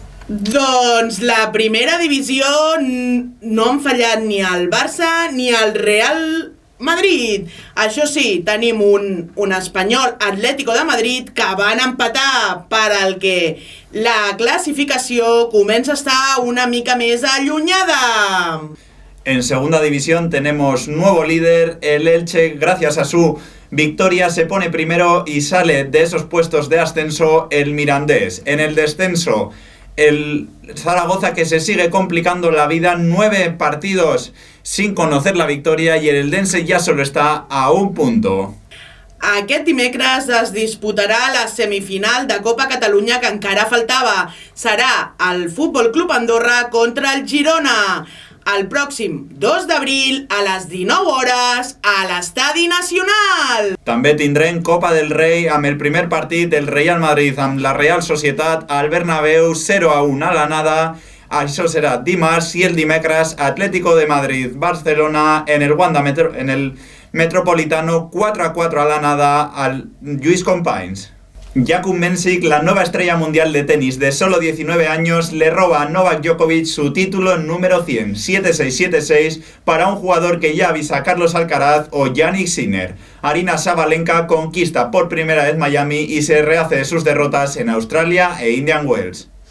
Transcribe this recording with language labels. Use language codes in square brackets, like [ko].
[ca] Doncs la primera divisió no han fallat ni el Barça ni el Real Madrid. Això sí, tenim un espanyol Atlético de Madrid que van empatar, per al que la clasificació comença a estar una mica més allunyada. [es] En segunda división tenemos nuevo líder, el Elche, gracias a su victoria se pone primero y sale de esos puestos de ascenso el Mirandés. En el descenso, el Zaragoza, que se sigue complicando la vida, 9 partidos sin conocer la victoria, y el Eldense ya solo está a un punto. [ca] Aquest dimecres es disputarà la semifinal de Copa Catalunya que encara faltava. Serà el Futbol Club Andorra contra el Girona, el pròxim 2 d'abril a les 19 hores a l'Estadi Nacional. També tindrem Copa del Rei amb el primer partit del Real Madrid amb la Real Societat al Bernabéu, 0-1 a l'anada. Això serà dimarts, i el dimecres Atlético de Madrid Barcelona en el Wanda en el Metropolitano, 4-4 a l'anada al Lluís Companys. [es] Jakub Mensik, la nueva estrella mundial de tenis de solo 19 años, le roba a Novak Djokovic su título número 100, 7-6, 7-6, para un jugador que ya avisa a Carlos Alcaraz o Jannik Sinner. Aryna Sabalenka conquista por primera vez Miami y se rehace de sus derrotas en Australia e Indian Wells.